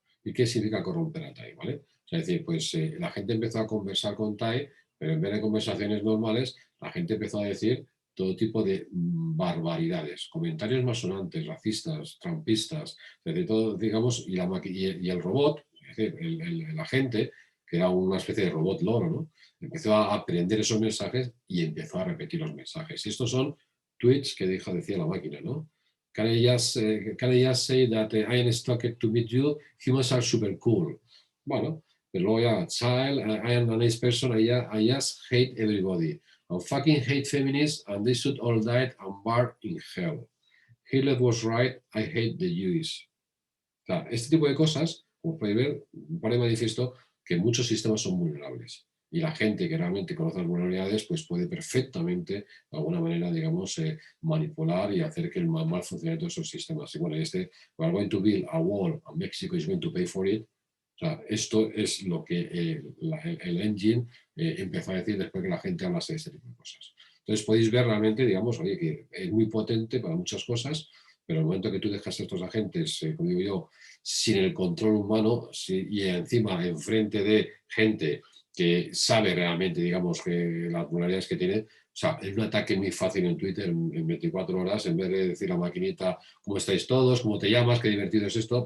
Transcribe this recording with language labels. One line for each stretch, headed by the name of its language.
Spanish: ¿Y qué significa corromper a Tai? ¿Vale? O sea, es decir, pues la gente empezó a conversar con Tai, pero en vez de conversaciones normales, la gente empezó a decir todo tipo de barbaridades, comentarios malsonantes, racistas, trumpistas, de todo, digamos, y el robot, es decir, el agente, que era una especie de robot loro, ¿no? Empezó a aprender esos mensajes y empezó a repetir los mensajes. Y estos son tweets que decía la máquina, ¿no?
English: Can I just say that I am stoked to meet you? Humans are super cool.
Spanish: Bueno, pero luego ya,
English: child, I am a nice person, I just hate everybody. I fucking hate feminists and they should all die and burn in hell. Hitler was right, I hate the Jews.
Spanish: Claro, este tipo de cosas, como podéis ver, pone de manifiesto que muchos sistemas son vulnerables. Y la gente que realmente conoce las vulnerabilidades, pues puede perfectamente, de alguna manera, digamos, manipular y hacer que el mal funcionamiento de esos sistemas. Y bueno,
English: we are going to build a wall and Mexico is going to pay for it.
Spanish: O sea, esto es lo que el engine empezó a decir después que la gente hablase de este tipo de cosas. Entonces podéis ver realmente, digamos, oye, que es muy potente para muchas cosas, pero el momento que tú dejas a estos agentes, como digo yo, sin el control humano y encima enfrente de gente que sabe realmente, digamos, que las vulnerabilidades que tiene, o sea, es un ataque muy fácil en Twitter en 24 horas, en vez de decir a la maquinita, ¿cómo estáis todos? ¿Cómo te llamas? ¿Qué divertido es esto?